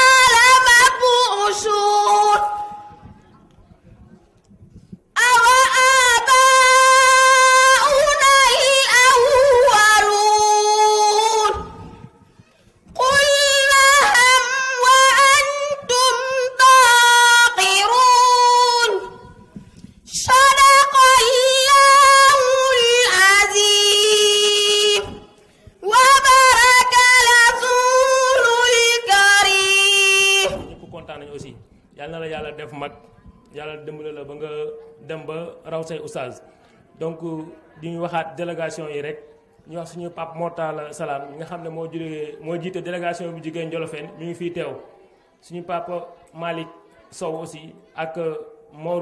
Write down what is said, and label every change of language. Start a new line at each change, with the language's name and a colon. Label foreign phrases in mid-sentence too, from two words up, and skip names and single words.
Arabic: لمبعوثون أوآباؤنا الأولون قل نعم وأنتم داخرون صدق الله العظيم وبارك رسول الكريم
Wolof: ñëpp kontaan nañu aussi yàlla na la yàlla def mag yàlla dimbali la ba nga dem ba raw say oustaz donc di ñu waxaat délégation yi rek ñu wax suñu Pape Mortala Salam mi nga xam ne moo jiite délégation bi jigéen Njolofeen mi ngi fii teew suñu Papa Malick Sow aussi ak Mor